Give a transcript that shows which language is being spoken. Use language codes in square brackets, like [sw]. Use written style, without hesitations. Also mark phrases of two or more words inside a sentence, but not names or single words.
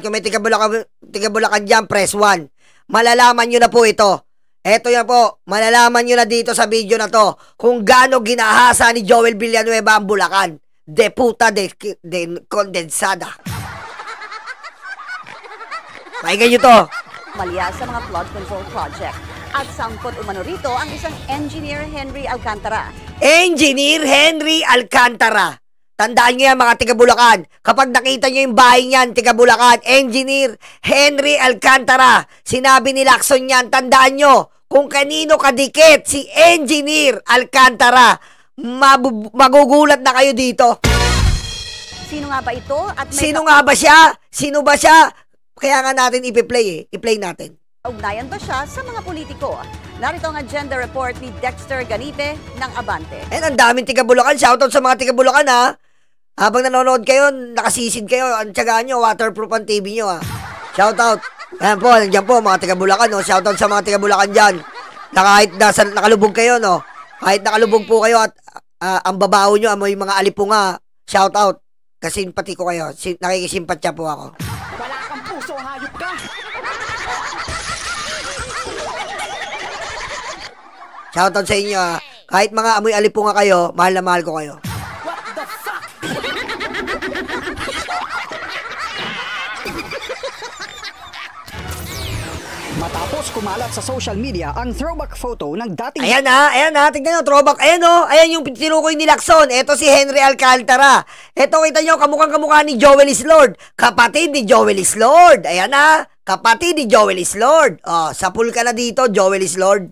[tl] Kung may tiga-Bulacan dyan, press 1. Malalaman nyo na po ito. Eto yan po. Malalaman nyo na dito sa video na to kung gaano ginahasa ni Joel Villanueva ang Bulacan. [es] De puta de condensada. [tl] Pakinggan nyo to. Malya sa mga [en] flood control project. [tl] At sangkot umano rito ang isang engineer Henry Alcantara. Engineer Henry Alcantara. Tandaan nyo yan mga tiga-Bulacan. Kapag nakita nyo yung bahay niyan, tiga-Bulacan, Engineer Henry Alcantara. Sinabi ni Lacson yan, tandaan nyo, kung kanino kadikit si Engineer Alcantara, magugulat na kayo dito. Sino nga ba ito? At Sino nga ba siya? Sino ba siya? Kaya nga natin i-play i-play natin. Ugnayan ba siya sa mga politiko? Narito ang [en] agenda report [tl] ni Dexter Ganipe ng Abante. Ang daming tiga-Bulacan. Shoutout sa mga tiga-Bulacan ha. Habang nanonood kayo, nakasisid kayo, ang tiyagaan nyo, waterproof ang TV nyo ha. Shoutout. Ayan po, nandiyan po mga tiga-Bulacan. No? Shoutout sa mga tiga-Bulacan dyan. Na kahit nakalubog kayo, no? Kahit nakalubog po kayo at ang babaho nyo, amoy mga alipunga. Shoutout. Kasi pati ko kayo. Nakikisimpatya po ako. Wala kang puso, hayop ka! Shoutout sa inyo ha. Kahit mga amoy alipunga kayo, mahal na mahal ko kayo. [en] What the fuck? [tl] Matapos kumalat sa [en] social media [tl] ang [en] throwback photo [tl] ng dating... Ayan ha, tignan nyo, throwback, ayan o, ayan yung tinukoy ni Lacson, eto si Henry Alcantara, eto kita nyo, kamukha ni Joel Islord, kapatid ni Joel Islord, ayan ha, kapatid ni Joel Islord, sapul ka na dito, Joel Islord.